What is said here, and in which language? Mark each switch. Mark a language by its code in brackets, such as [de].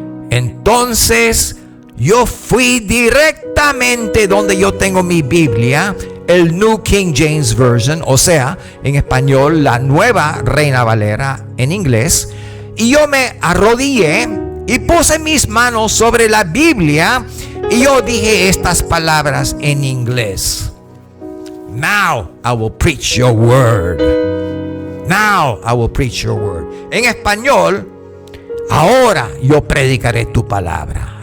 [es] Entonces yo fui directamente donde yo tengo mi Biblia, el New King James Version, o sea, en español, la Nueva Reina Valera en inglés. Y yo me arrodillé y puse mis manos sobre la Biblia y yo dije estas palabras en inglés. [en] Now I will preach your word. Now I will preach your word. [es] En español, ahora yo predicaré tu palabra.